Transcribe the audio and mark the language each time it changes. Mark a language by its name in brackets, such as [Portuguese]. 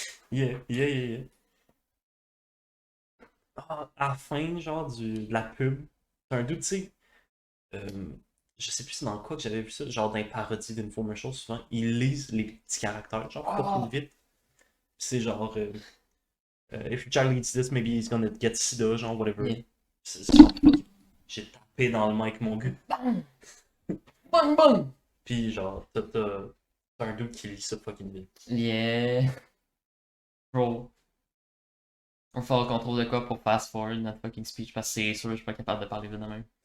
[English] Yeah, yeah, yeah, yeah. [French] Ah, à la fin, genre, de la pub, t'as un doute, tu sais, euh, je sais plus c'est dans quoi que j'avais vu ça, genre dans les parodies d'infomercials, souvent, ils lisent les petits caractères, genre, pas Ah! trop vite. Puis c'est genre, [English] If your child eats this, maybe he's gonna get sida, genre, whatever. Yeah. [French] J'ai tapé dans le mic, mon gars. Bang! Bang, bang! Puis, genre, t'as un dude qui lit ça fucking vite. [English] Yeah. Bro. [French] On va faire le contrôle de quoi pour fast forward notre fucking speech parce que c'est sûr que je suis pas capable de parler vite de même.